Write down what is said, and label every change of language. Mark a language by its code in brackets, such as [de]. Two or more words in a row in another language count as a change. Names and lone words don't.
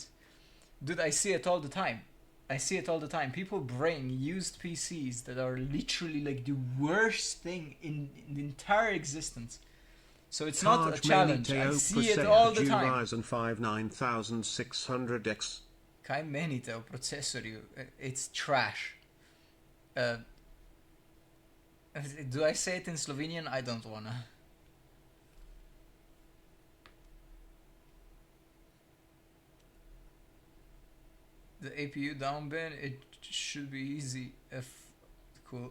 [en] Dude, I see it all the time. I see it all the time. People bring used PCs that are literally like the worst thing in the entire existence. So it's not a challenge. I see it all the time. Ryzen 5 9600X. [sl] Kaj menite o procesorju? [en] It's trash. Do I say it in Slovenian? I don't wanna. The APU down bin, it should be easy if cool.